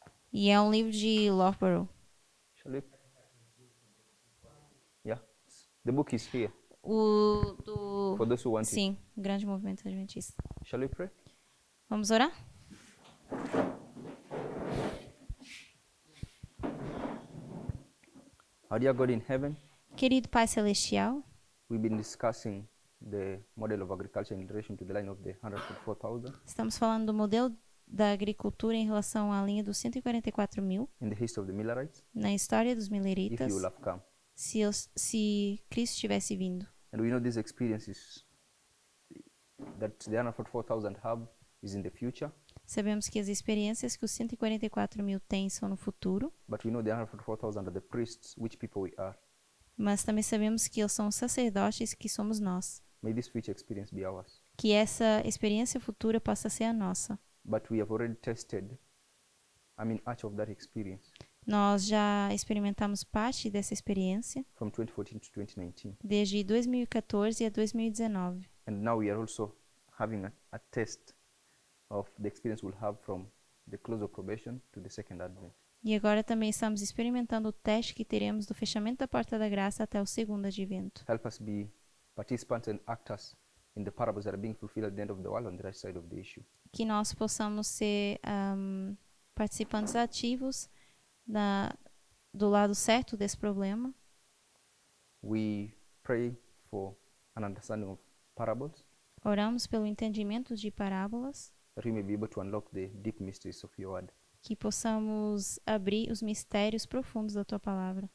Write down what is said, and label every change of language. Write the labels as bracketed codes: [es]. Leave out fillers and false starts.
[pt] E é um livro de Loughborough. [en] Shall we? Yeah, the book is here for those who want it. [pt] Sim, Grande Movimento Adventista. [en] Shall we pray? [pt] Vamos orar? [en] Our dear God in heaven, [pt] Querido Pai Celestial, [en] we've been discussing the model of agriculture in relation to the line of the 144,000 [pt] estamos falando do modelo da agricultura em relação à linha dos 144.000 [en] in the history of the Millerites, [pt] na história dos [en] if you [pt] mileritas, [en] will have come. [pt] se Cristo tivesse vindo. [en] And we know this experience is that the 144,000 have is in the future, [pt] Sabemos que as experiências que os 144 mil têm são no futuro, [en] but we know the 144,000 are the priests, which people we are. [pt] mas também sabemos que eles são os sacerdotes que somos nós. [en] May this future experience be ours. [pt] Que essa experiência futura possa ser a nossa. [en] But we have already tested, much of that experience [pt] Nós já experimentamos parte dessa experiência [en] from 2014 to 2019. [pt] desde 2014 a 2019. [en] And now we are also having a test of the experience we'll have from the close of probation to the second advent. [pt] E agora também estamos experimentando o teste que teremos do fechamento da porta da graça até o segundo advento. [en] Help us be participants and actors in the parables that are being fulfilled at the end of the world on the right side of the issue. [pt] Que nós possamos ser participantes ativos do lado certo desse problema. [en] We pray for an understanding of parables, [pt] Oramos pelo entendimento de parábolas, [en] that we may be able to unlock the deep mysteries of your word. [pt] que possamos abrir os mistérios profundos da tua palavra.